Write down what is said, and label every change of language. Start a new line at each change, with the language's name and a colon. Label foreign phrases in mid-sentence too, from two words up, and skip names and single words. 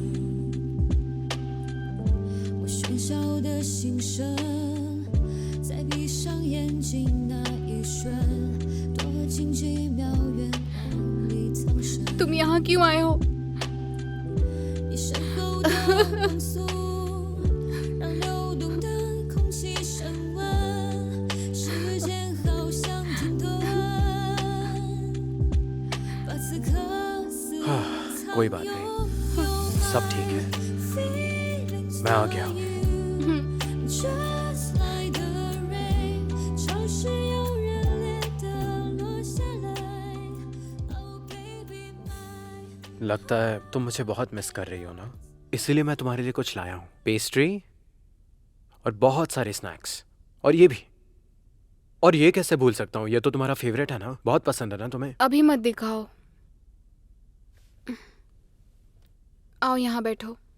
Chinese: 我喧嚣的心声，在闭上眼睛那一瞬，多近几秒远，梦里藏身。
Hindi: तुम यहाँ क्यों आए हो?
Chinese: 你身后的光速，让流动的空气升温，时间好像停顿，把此刻肆无忌
Hindi: कोई बात नहीं, सब ठीक है। मैं आ गया हूँ।
English: Just like the rain，
Chinese: 潮湿又热烈地落下来。
English: Oh baby my。
Hindi: लगता है तुम मुझे बहुत मिस कर रही हो ना, इसीलिए मैं तुम्हारे लिए कुछ लाया हूँ। पेस्ट्री और बहुत सारे स्नैक्स, और ये भी। और ये कैसे भूल सकता हूँ, ये तो तुम्हारा फेवरेट है ना, बहुत पसंद है ना तुम्हें। अभी मत दिखाओ, आओ यहाँ बैठो।